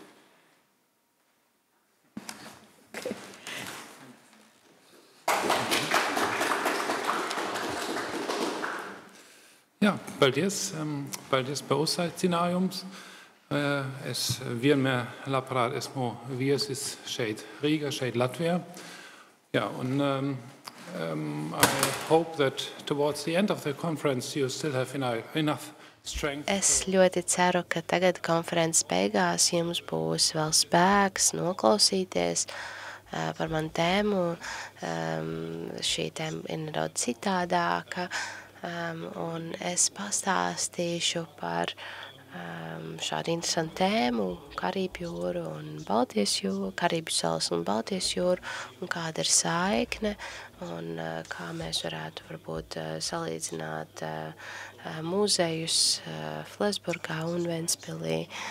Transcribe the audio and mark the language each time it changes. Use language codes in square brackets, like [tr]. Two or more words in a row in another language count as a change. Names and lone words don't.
[lv] Jā, paldies par uzaicinājums. Es vienmēr labprāt esmu viesis šeit Rīgā, šeit Latvijā. Jā, un [en] I hope that towards the end of the conference you still have enough strength. [lv] Es ļoti ceru, ka tagad konferences beigās jums būs vēl spēks noklausīties par manu tēmu. Šī tēma ir nedaudz citādāka, un es pastāstīšu par šādu interesantu tēmu, Karību jūru un Baltijas jūru, Karību salas un Baltijas jūru, un kāda ir saikne, un kā mēs varētu varbūt salīdzināt muzejus Flensburgā un Ventspilī.